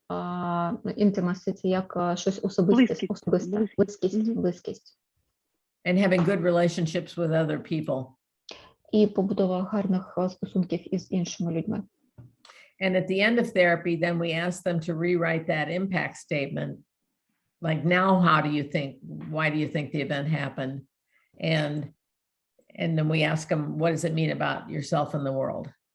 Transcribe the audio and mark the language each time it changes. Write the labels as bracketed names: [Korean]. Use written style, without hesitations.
[Ukrainian] Intimacy – це як щось особисте, близькість. [English] And having good relationships with other people. [Ukrainian] І побудова гарних стосунків із іншими людьми. [English] And at the end of therapy, then we ask them to rewrite that impact statement. Like, now, how do you think, why do you think the event happened? And then we ask them, what does it mean about yourself and the world?